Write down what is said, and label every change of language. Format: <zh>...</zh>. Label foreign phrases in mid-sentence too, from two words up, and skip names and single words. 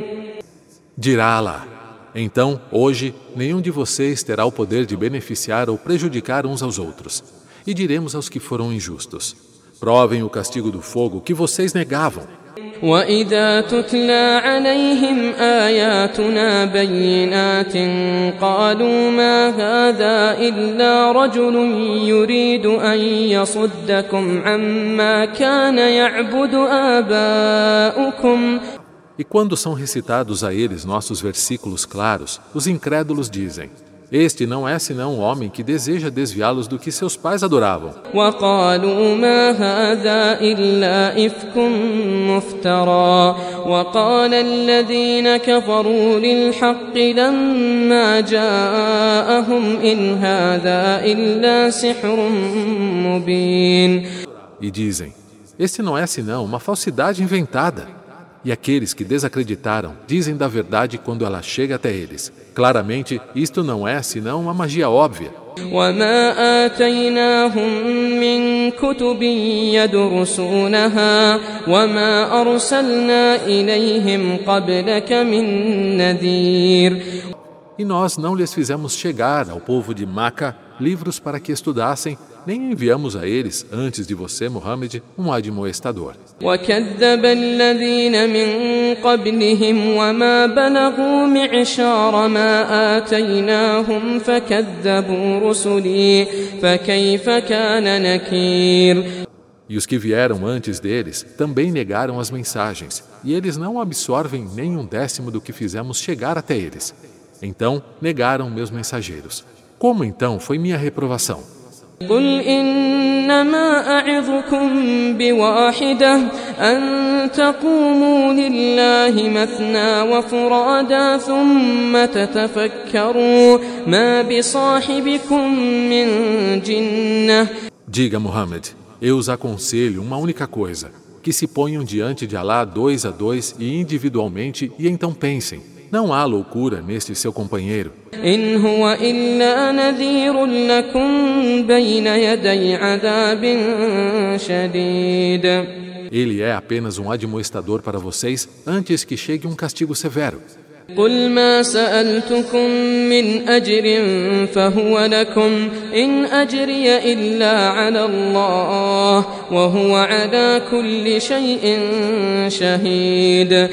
<pt>Dirá Alá: então, hoje, nenhum de vocês terá o poder de beneficiar ou prejudicar uns aos outros. E diremos aos que foram injustos: provem o castigo do fogo que vocês negavam.</pt> <ar>وإذا تتلى عليهم آياتنا بينات قالوا ما هذا إلا رجل يريد أن يصدكم عما كان يعبد آباؤكم.</ar> <pt>E quando são recitados a eles nossos versículos claros, os incrédulos dizem: este não é senão um homem que deseja desviá-los do que seus pais adoravam.</pt> <ar>وقالوا ما هذا إلا إفك مفترى وقال الذين كفروا للحق لما جاءهم إن هذا إلا سحر مبين.</ar> <pt>E dizem: este não é senão uma falsidade inventada. E aqueles que desacreditaram dizem da verdade quando ela chega até eles. Claramente, isto não é senão uma magia óbvia.</pt> <ar>وما آتيناهم من كتب يدرسونها وما أرسلنا إليهم قبلك من نذير.</ar> <pt>E nós não lhes fizemos chegar ao povo de Maca livros para que estudassem, nem enviamos a eles, antes de você, Muhammad, um admoestador.</pt> <ar>وكذب الذين من قبلهم وما بلغوا معشار ما آتيناهم فكذبوا رسلي فكيف كان نكير.</ar> <pt>E os que vieram antes deles também negaram as mensagens, e eles não absorvem nem 1/10 do que fizemos chegar até eles. Então negaram meus mensageiros. Como então foi minha reprovação?</pt> <ar>قل إنما أعظكم بواحدة أن تقوموا لله مثنى وفرادا ثم تتفكروا ما بصاحبكم من جنة.</ar> <pt>Diga, Muhammad, eu os aconselho uma única coisa: que se ponham diante de Alá 2 a 2 e individualmente e então pensem. Não há loucura neste seu companheiro.</pt> <ar>إن هو إلا نذير لكم بين يدي عذاب شديد.</ar> <pt>Ele é apenas um admoestador para vocês antes que chegue um castigo severo.</pt> <ar>قل ما سألتكم من أجر فهو لكم إن أجري إلا على الله وهو على كل شيء شهيد.</ar>